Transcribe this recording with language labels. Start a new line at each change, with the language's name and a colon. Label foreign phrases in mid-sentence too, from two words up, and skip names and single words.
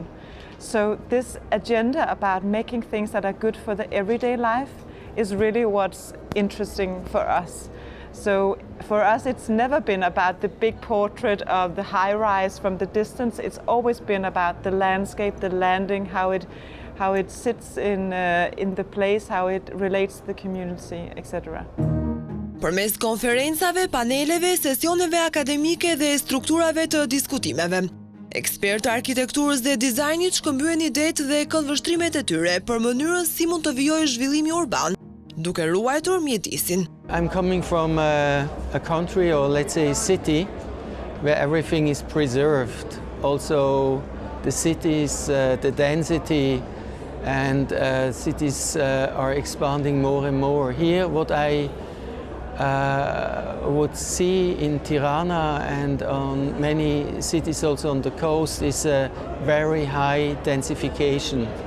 English: So this agenda about making things that are good for the everyday life is really what's interesting for us. So for us, it's never been about the big portrait of the high-rise from the distance. It's always been about the landscape, the landing, how it sits in the place, how it relates to the community, etc.
Albanian: Përmes konferencave, paneleve, sesioneve akademike dhe strukturave të diskutimeve, ekspertë arkitekturës dhe dizajnit shkëmbyen idetë dhe këndvështrimet e tyre për mënyrën si mund të vijojë zhvillimi urban, duke ruajtur mjedisin.
English: I'm coming from a country, or let's say city, where everything is preserved. Also the cities, the density, and cities are expanding more and more. Here, what I would see in Tirana and on many cities also on the coast is a very high densification.